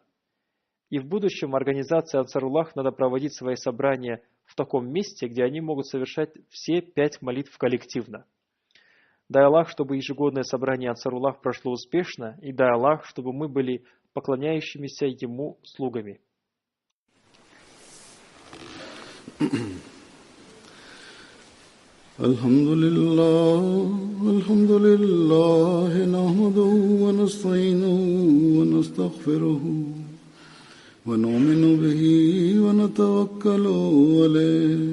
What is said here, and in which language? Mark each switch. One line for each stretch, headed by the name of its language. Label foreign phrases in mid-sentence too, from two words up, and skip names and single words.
Russian: И в будущем организации Ансаруллах надо проводить свои собрания в таком месте, где они могут совершать все 5 молитв коллективно. Дай Аллах, чтобы ежегодное собрание Ансаруллах прошло успешно, и дай Аллах, чтобы мы были поклоняющимися Ему слугами.
Arabic: الحمد لله نحمده ونستعينه ونستغفره ونؤمن به ونتوكل عليه